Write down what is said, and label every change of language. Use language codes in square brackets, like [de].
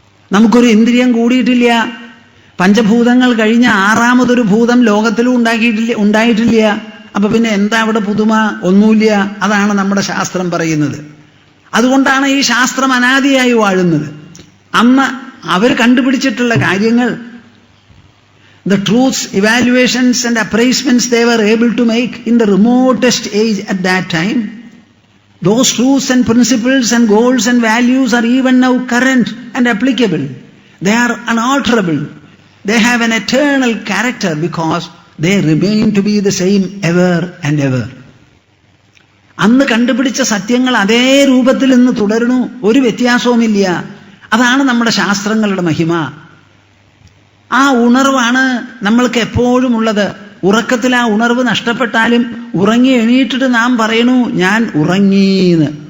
[ml] നമുക്കൊരു ഇന്ദ്രിയം കൂടിയിട്ടില്ല. പഞ്ചഭൂതങ്ങൾ കഴിഞ്ഞ 6ാമതൊരു ഭൂതം ലോകത്തിലും ഉണ്ടായിട്ടില്ല. അപ്പൊ പിന്നെ എന്താ അവിടെ പുതുമ? ഒന്നുമില്ല. അതാണ് നമ്മുടെ ശാസ്ത്രം പറയുന്നത്. അതുകൊണ്ടാണ് ഈ ശാസ്ത്രം അനാദിയായി വാഴുന്നത്. അന്ന് അവർ കണ്ടുപിടിച്ചിട്ടുള്ള കാര്യങ്ങൾ, [en] the truths, evaluations and appraisement they were able to make in the remotest age at that time, those truths and principles and goals and values are even now current and applicable. They are unalterable. They have an eternal character because they remain to be the same ever and ever. [ml] അന്ന് കണ്ടുപിടിച്ച സത്യങ്ങൾ അതേ രൂപത്തിൽ ഇന്ന് തുടരുന്നു, ഒരു വ്യത്യാസവുമില്ല. അതാണ് നമ്മുടെ ശാസ്ത്രങ്ങളുടെ മഹിമ. ആ ഉണർവാണ് നമ്മൾക്ക് എപ്പോഴും ഉള്ളത്. ഉറക്കത്തിൽ ആ ഉണർവ് നഷ്ടപ്പെട്ടാലും ഉറങ്ങി എണീറ്റിട്ട് നാം പറയണു ഞാൻ ഉറങ്ങീന്ന്.